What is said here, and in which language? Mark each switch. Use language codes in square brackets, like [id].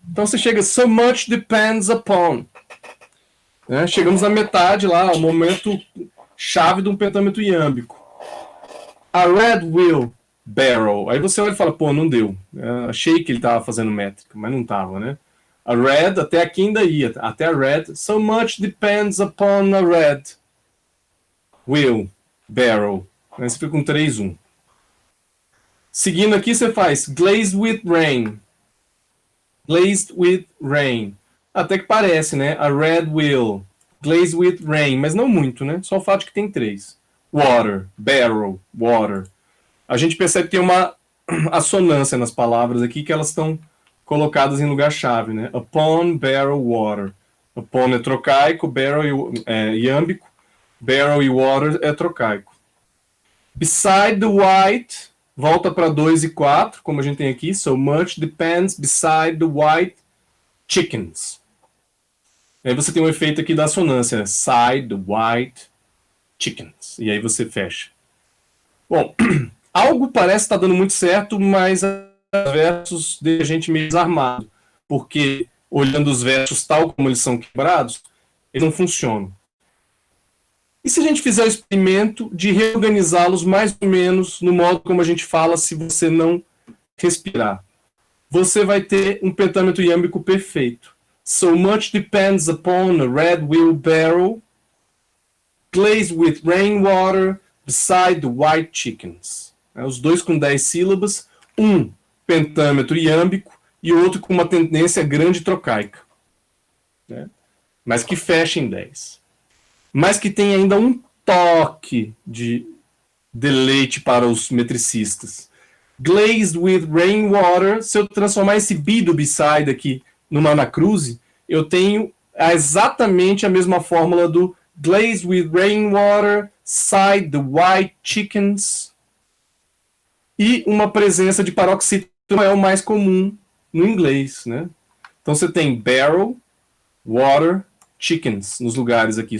[pt] Então você chega [en] so much depends upon. [pt] Chegamos na metade lá, o momento chave de um pentamento iâmbico. [en] A red wheelbarrow. [pt] Aí você olha e fala, pô, não deu. Achei que ele estava fazendo métrica, mas não estava, né? [en] A red, [pt] até aqui ainda ia. Até a red. [en] So much depends upon a red wheelbarrow. [pt] Aí você fica com 3-1. Seguindo aqui você faz [en] glazed with rain. Glazed with rain. [pt] Até que parece, né? [en] A red wheel. [pt] Glazed with rain. Mas não muito, né? Só o fato de que tem 3. Water. Barrel. Water. A gente percebe que tem uma assonância nas palavras aqui que elas estão colocadas em lugar-chave, né? Upon, barrel, water. Upon é trocaico, barrel é iâmbico, barrel e water é trocaico. [en] Beside the white, [pt] volta para 2 e 4, como a gente tem aqui. [en] So much depends beside the white chickens. [pt] Aí você tem um efeito aqui da assonância, né? [en] Side the white chickens. [pt] E aí você fecha. Bom, algo parece estar dando muito certo, mas versos deixa a gente meio desarmado, porque olhando os versos tal como eles são quebrados, eles não funcionam. E se a gente fizer o experimento de reorganizá-los mais ou menos no modo como a gente fala se você não respirar? Você vai ter um pentamento iâmbico perfeito. [en] So much depends upon a red wheelbarrow glazed with rainwater beside the white chickens. [pt] Os dois com 10 sílabas, um pentâmetro iâmbico e outro com uma tendência grande trocaica, né? Mas que fecha em 10. Mas que tem ainda um toque de deleite para os metricistas. [en] Glazed with rainwater, [pt] se eu transformar esse be do beside aqui numa anacruse, eu tenho exatamente a mesma fórmula do [en] glazed with rainwater, side the white chickens. [pt] E uma presença de paroxítona é o mais comum no inglês, né? Então você tem barrel, water, chickens nos lugares aqui.